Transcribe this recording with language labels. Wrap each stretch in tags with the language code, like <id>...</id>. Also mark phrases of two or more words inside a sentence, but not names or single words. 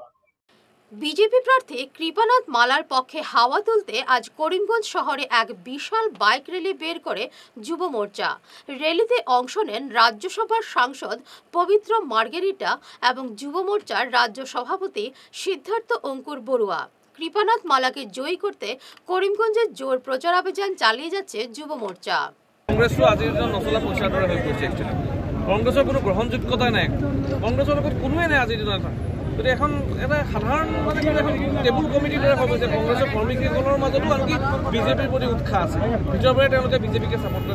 <bn>বিজেপি প্রার্থী কৃপানাথ মালার পক্ষে হাওয়া তুলতে আজ করিমগঞ্জ শহরে এক বিশাল বাইক র্যালি বের করে যুব মোর্চা। র্যালিতে অংশ নেন রাজ্যসভার সাংসদ পবিত্র মার্গেরিটা এবং যুব মোর্চার রাজ্য সভাপতি সিদ্ধার্থ অঙ্কুর বড়ুয়া। কৃপানাথ মালাকে জয়ী করতে করিমগঞ্জে জোর প্রচারাভিযান চালিয়ে যাচ্ছে যুব মোর্চা।</bn> <as>কংগ্ৰেছটো আজিৰ দিনত নচলা পইচাৰ দৰে হৈ পৰিছে। একচুৱেলি কংগ্ৰেছৰ কোনো গ্ৰহণযোগ্যতা নাই, কংগ্ৰেছৰ লগত কোনোৱে নাই আজিৰ দিনত। গতিকে এখন এটা সাধাৰণ মানে এখন টেবুল কমিটিৰ দৰে হৈ গৈছে। কংগ্ৰেছৰ কৰ্মীসকলৰ মাজতো আনকি বিজেপিৰ প্ৰতি উৎসাহ আছে, ভিতৰৰ পৰাই তেওঁলোকে বিজেপিকে ছাপৰ্ট কৰে।</as>